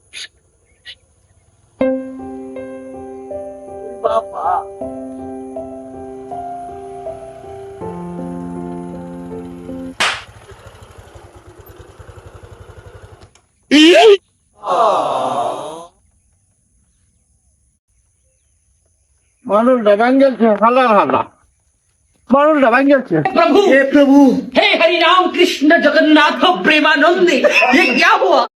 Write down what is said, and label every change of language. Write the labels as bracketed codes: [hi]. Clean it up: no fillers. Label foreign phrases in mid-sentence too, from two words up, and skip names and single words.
[bn] বাবা মানুষটা ভাঙ্গেলছে হালা হালা, মানুষটা ভাঙ্গেলছে। प्रभु হে প্রভু, [hi] हे हरि राम कृष्ण जगन्नाथ प्रेमानंदी ये क्या हुआ।